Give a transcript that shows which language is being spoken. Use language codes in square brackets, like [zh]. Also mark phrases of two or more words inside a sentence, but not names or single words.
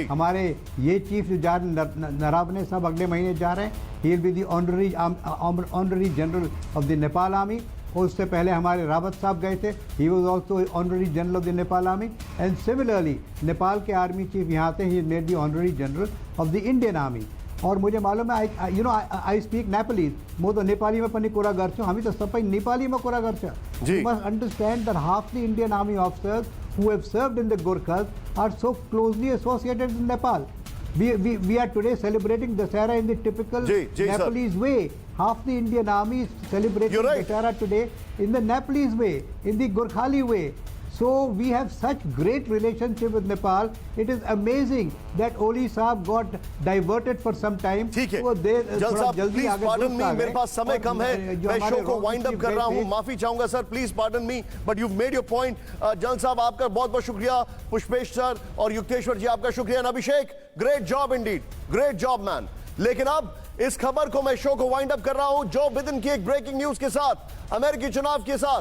[hi] हमारे ये चीफ जो नरावने साहब अगले महीने जा रहे हैं, [en] He will be the honorary General of the Nepal Army. [hi] और उससे पहले हमारे रावत साहब गए थे, [en] He was also honorary General of the Nepal Army. And similarly [hi] नेपाल के आर्मी चीफ यहाँ थे, [en] He made the honorary General of the Indian Army. [hi] और मुझे मालूम है, [en] I speak Nepalese, [ne] मो तो नेपाली में पनि कुरा गर्छु, हामी त सबै नेपाली में कुरा गर्छ। [en] You must understand that half the Indian army officers who have served in the Gurkhas are so closely associated with Nepal. We are today celebrating Dussehra in the typical Nepalese way. Half the Indian army is celebrating Dussehra today in the Nepalese way, in the Gurkhali way. So we have such great relationship with Nepal. It is amazing that Oli Saab got diverted for some time. [hi] ठीक है, जल साहब [en] Please pardon me, [hi] मेरे पास समय कम है, मैं शो को [en] wind up [hi] कर रहा हूं, माफी चाहूंगा सर, [en] Please pardon me, but you made your point. [hi] जल साहब आपका बहुत बहुत शुक्रिया, पुष्पेश सर और युक्तेश्वर जी आपका शुक्रिया, अभिषेक [en] Great job indeed, great job man. [hi] लेकिन अब इस खबर को मैं शो को [en] wind up [hi] कर रहा हूं जो बिदेन की एक [en] breaking news [hi] के साथ, अमेरिकी चुनाव के साथ।